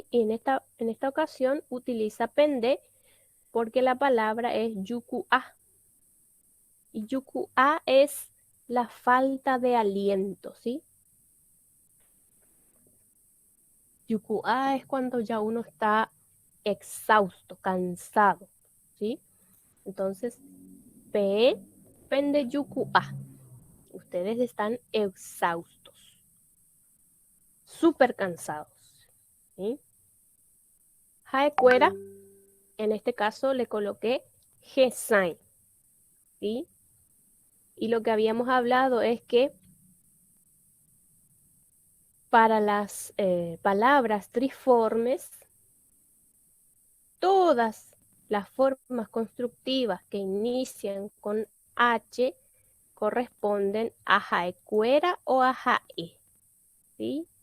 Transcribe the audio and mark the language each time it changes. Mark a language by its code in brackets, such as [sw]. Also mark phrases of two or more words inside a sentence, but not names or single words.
[es] Y en esta ocasión utiliza pendé porque la palabra es yuku'a. Y yuku'a es la falta de aliento, ¿sí? Yuku'a es cuando ya uno está exhausto, cansado, ¿sí? Entonces, [gn] pe, pende yuku'a. [es] Ustedes están exhaustos, súper cansados, ¿sí? Haekuera, en este caso le coloqué Gesain, ¿sí? Y lo que habíamos hablado es que para las palabras triformes, todas las formas constructivas que inician con H corresponden a Haekuera o a Jae, ¿sí?